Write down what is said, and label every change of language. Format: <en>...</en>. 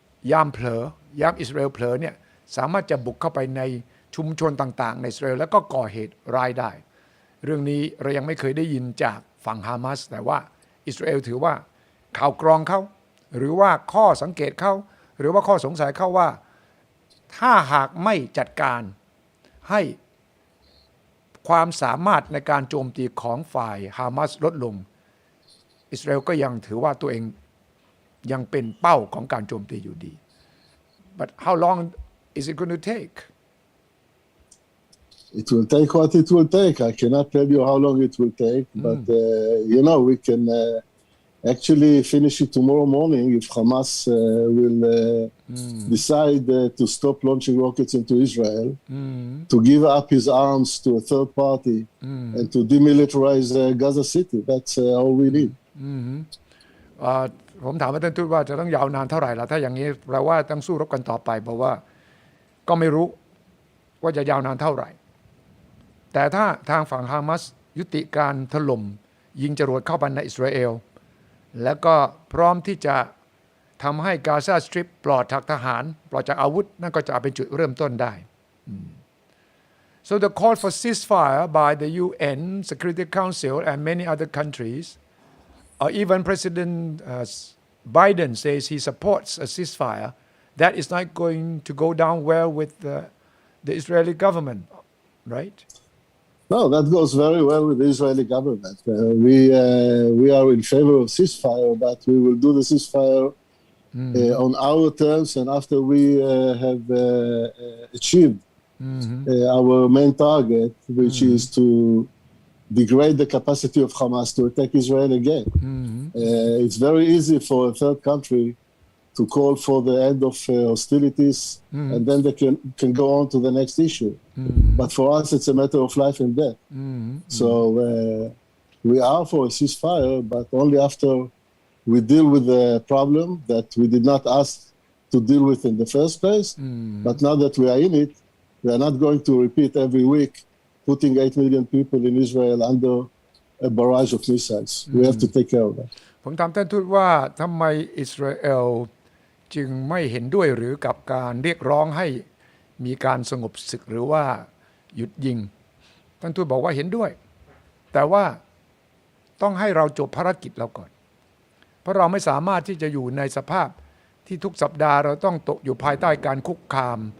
<th>ยามอิสราเอลเผลอเนี่ยสามารถจะบุกเข้าไปในชุมชนต่างๆในอิสราเอลแล้วก็ก่อเหตุร้ายได้เรื่องนี้เรายังไม่เคยได้ยินจากฝั่งฮามาสแต่ว่าอิสราเอลถือว่าข่าวกรองเขาหรือว่าข้อสังเกตเขาหรือว่าข้อสงสัยเขาว่าถ้าหากไม่จัดการให้ ความสามารถในการโจมตีของฝ่ายฮามาสลดลงอิสราเอลก็ยังถือว่าตัวเองยังเป็นเป้าของการโจมตีอยู่ดี</th> <en>But how long is it going to take? It will take what it will take. I cannot tell you how long it will take, but we can actually finish it tomorrow morning if Hamas will decide to stop launching rockets into Israel, to give up his arms to a third party, and to demilitarize Gaza City. That's all we need.</en> <th>ผมถามท่านทูตว่าจะต้องยาวนานเท่าไหร่ล่ะถ้าอย่างนี้แปลว่าต้องสู้รบกันต่อไปเพราะว่าก็ไม่รู้ว่าจะยาวนานเท่าไหร่ แต่ถ้าทางฝั่งฮามาสยุติการถล่มยิงจรวดเข้าไปในอิสราเอลแล้วก็พร้อมที่จะทำให้กาซาสตริปปลอดจากทหารปลอดจากอาวุธนั่นก็จะเป็นจุดเริ่มต้นได้</th> <en>So the call for ceasefire by the UN Security Council and many other countries, even President Biden says he supports a ceasefire. That is not going to go down well with the Israeli government, right? No, that goes very well with the Israeli government. We are in favor of ceasefire, but we will do the ceasefire on our terms and after we have achieved our main target, which is to degrade the capacity of Hamas to attack Israel again. It's very easy for a third country to call for the end of hostilities and then they can go on to the next issue. But for us, it's a matter of life and death. So we are for a ceasefire, but only after we deal with the problem that we did not ask to deal with in the first place. But now that we are in it, we are not going to repeat every week putting 8 million people in Israel under a barrage of missiles. We have to take care of that.</en> <th>ผมถามท่านทูตว่าทำไมอิสราเอลจึงไม่เห็นด้วยหรือกับการเรียกร้องให้มีการสงบศึกหรือว่าหยุดยิงท่านทูตบอกว่าเห็นด้วยแต่ว่าต้องให้เราจบภารกิจเราก่อนเพราะเราไม่สามารถที่จะอยู่ในสภาพที่ทุกสัปดาห์เราต้องตกอยู่ภายใต้การคุกคาม</th>